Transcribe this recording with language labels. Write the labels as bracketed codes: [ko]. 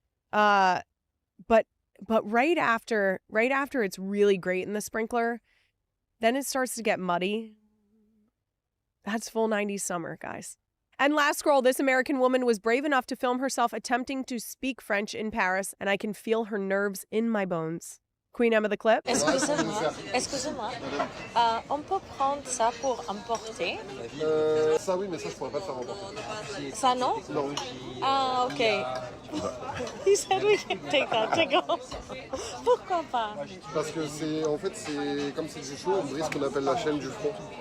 [en] But right after it's really great in the sprinkler, then it starts to get muddy. That's full 90s summer, guys. And last scroll, this American woman was brave enough to film herself attempting to speak French in Paris, and I can feel her nerves in my bones. Queen Emma the Clip. [fr] Excusez-moi, on peut prendre ça pour emporter? Ça oui, mais ça je pourrais pas te faire emporter. Ça non? Non. Ah, ok. [en] He said we can take that to go. [fr] Pourquoi pas? Parce que c'est comme c'est du chaud, on brise ce qu'on appelle la chaîne du front.